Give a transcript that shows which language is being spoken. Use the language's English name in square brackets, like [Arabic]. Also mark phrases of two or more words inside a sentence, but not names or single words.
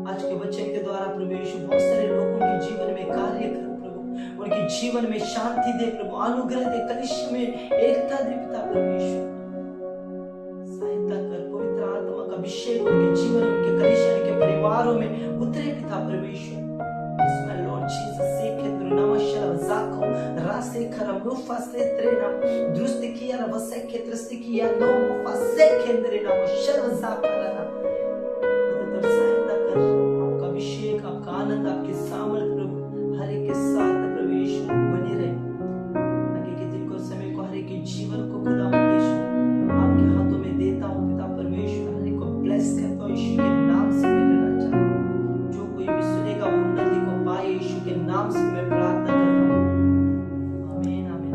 [Hindi] आज के वचन के द्वारा प्रभु यीशु बहुत सारे लोगों के जीवन में कार्य कर प्रभु उनके जीवन में शांति दे प्रभु अनुग्रह दे कलीसिया में एकता दे पिता परमेश्वर सहायता कर पवित्र आत्मा का अभिषेक उनके जीवन में उनके कलीसिया के परिवारों में उतरे पिता परमेश्वर। [English] Lord Jesus, seketru namashara zako rasekara mufasetrena drustikia vaseketrustikia no mufasekendre namashara zakarana [Hindi] मतलब सहायता कर आपका अभिषेक आपका आनंद आपके सामर्थ प्रभु हर एक के साथ प्रभु यीशु बने रहे। आगे के दिन को समय को हर एक के जीवन को खुदा यीशु आपके हाथों में देता हूँ पिता परमेश्वर। हर एक को ब्लेस करता हूँ यीशु के नाम से मेरे राजा। जो कोई भी सुनेगा वो उन्नति को पाए यीशु के नाम से मैं प्रार्थना करता हूँ आमीन आमीन।